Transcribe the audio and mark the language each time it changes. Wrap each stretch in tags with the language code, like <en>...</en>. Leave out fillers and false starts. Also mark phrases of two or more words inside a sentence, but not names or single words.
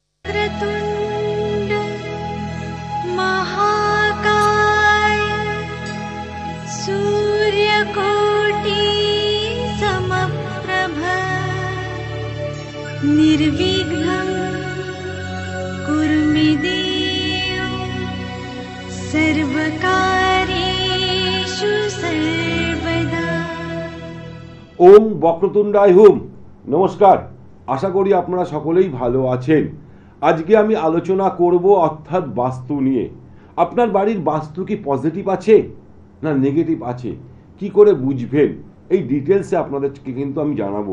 <sa>वक्रतुण्ड महाकाय सूर्यकोटि समप्रभ निर्विघ्नं कुरु मे देव सर्वकार्येषु सर्वदा। ओम বক্রতুণ্ডায় হুম।</sa> <bn>নমস্কার, আশা করি আপনারা সকলেই ভালো আছেন। আজকে আমি আলোচনা করব অর্থাৎ বাস্তু নিয়ে। আপনার বাড়ির বাস্তু কি পজিটিভ আছে না নেগেটিভ আছে, কি করে বুঝবেন, এই ডিটেলসে আপনাদেরকে কিন্তু আমি জানাবো।</bn>